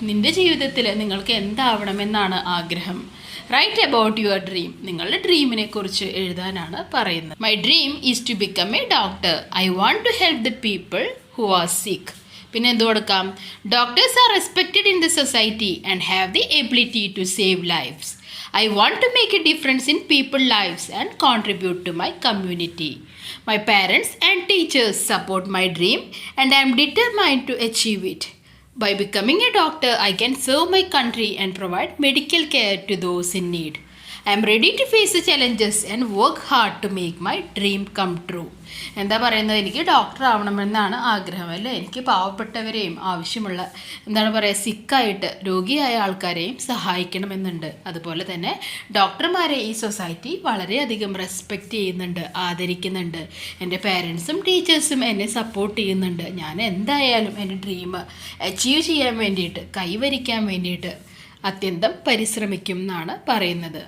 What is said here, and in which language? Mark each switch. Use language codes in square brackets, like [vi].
[ml] നിൻ്റെ ജീവിതത്തിൽ നിങ്ങൾക്ക് എന്താവണമെന്നാണ് ആഗ്രഹം? [en] Write about your dream. [ml] നിങ്ങളുടെ ഡ്രീമിനെ കുറിച്ച് എഴുതാനാണ് പറയുന്നത്. [en] My dream is to become a doctor. I want to help the people who are sick. [ml] പിന്നെ എന്ത് കൊടുക്കാം? [en] Doctors are respected in the society and have the ability to save lifes. I want to make a difference in people's lives and contribute to my community. My parents and teachers support my dream and I am determined to achieve it. By becoming a doctor, I can serve my country and provide medical care to those in need. I am ready to face the challenges and work hard to make my dream come true. [ml] എന്താ പറയുന്നത്? എനിക്ക് doctor ആവണമെന്നാണ് ആഗ്രഹം അല്ലേ. എനിക്ക് പാവപ്പെട്ടവരെയും ആവശ്യമുള്ള എന്താണ് പറയുക, സിക്കായിട്ട് രോഗിയായ ആൾക്കാരെയും സഹായിക്കണമെന്നുണ്ട്. അതുപോലെ തന്നെ ഡോക്ടർമാരെ ഈ സൊസൈറ്റി വളരെയധികം റെസ്പെക്റ്റ് ചെയ്യുന്നുണ്ട്, ആദരിക്കുന്നുണ്ട്. എൻ്റെ പേരൻസും ടീച്ചേഴ്സും എന്നെ സപ്പോർട്ട് ചെയ്യുന്നുണ്ട്. ഞാൻ എന്തായാലും എൻ്റെ ഡ്രീം അച്ചീവ് ചെയ്യാൻ വേണ്ടിയിട്ട്, കൈവരിക്കാൻ വേണ്ടിയിട്ട് അത്യന്തം പരിശ്രമിക്കും എന്നാണ് പറയുന്നത്.